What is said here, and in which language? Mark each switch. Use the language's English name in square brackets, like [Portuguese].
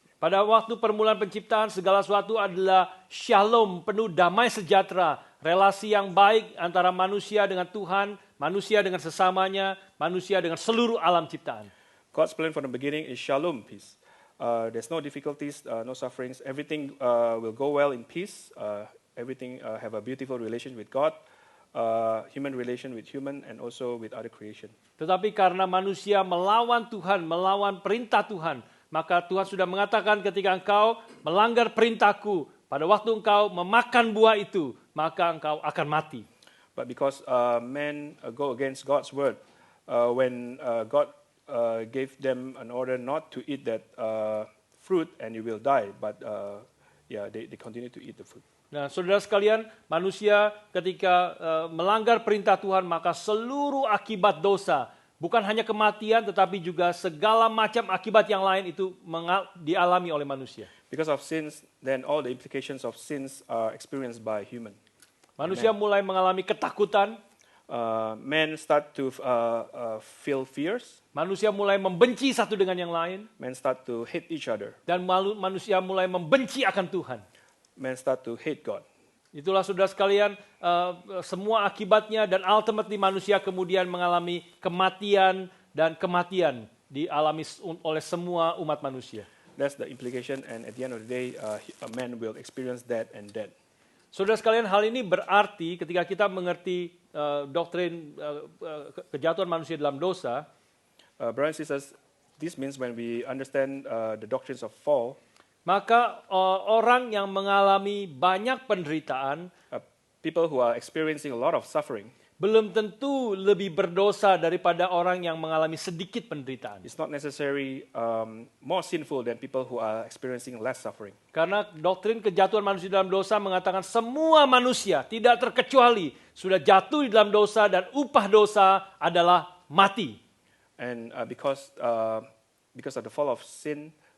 [Indonesian] Pada waktu permulaan penciptaan, segala sesuatu adalah shalom, penuh damai sejahtera, relasi yang baik antara manusia dengan Tuhan, manusia dengan sesamanya, manusia dengan seluruh alam ciptaan. [English] God's plan from the beginning is shalom, peace. There's no difficulties, no sufferings. Everything will go well in peace. Everything have a beautiful relation with God, human relation with human, and also with other creation. [Indonesian] Tetapi karena manusia melawan Tuhan, melawan perintah Tuhan, maka Tuhan sudah mengatakan ketika engkau melanggar perintahku, pada waktu engkau memakan buah itu, maka engkau akan mati. [English] But because men go against God's word, when God gave them an order not to eat that fruit and you will die, but they continue to eat the fruit. [Indonesian] Nah, saudara sekalian, manusia ketika melanggar perintah Tuhan, maka seluruh akibat dosa, bukan hanya kematian, tetapi juga segala macam akibat yang lain itu dialami oleh manusia. [English] Because of sins, then all the implications of sins are experienced by human. [Indonesian] Manusia mulai mengalami ketakutan. [English] Men start to feel fears. [Indonesian] Manusia mulai membenci satu dengan yang lain. [English] Men start to hate each other. [Indonesian] Dan manusia mulai membenci akan Tuhan. [English] man start to hate God. [Indonesian] Itulah saudara sekalian, semua akibatnya dan ultimately manusia kemudian mengalami kematian dan kematian dialami oleh semua umat manusia. [English] That's the implication, and at the end of the day, a man will experience that and death. [Indonesian] Saudara sekalian, hal ini berarti ketika kita mengerti doktrin kejatuhan manusia dalam dosa, [English] Brothers and sisters, this means when we understand the doctrines of fall, [Indonesian] maka orang yang mengalami banyak penderitaan [English] people who are experiencing a lot of suffering, [Indonesian] belum tentu lebih berdosa daripada orang yang mengalami sedikit penderitaan. [English] it's not necessarily more sinful than people who are experiencing less suffering. [Indonesian] Karena doktrin kejatuhan manusia dalam dosa mengatakan semua manusia tidak terkecuali sudah jatuh di dalam dosa dan upah dosa adalah mati. [English] And because of the fall of sin,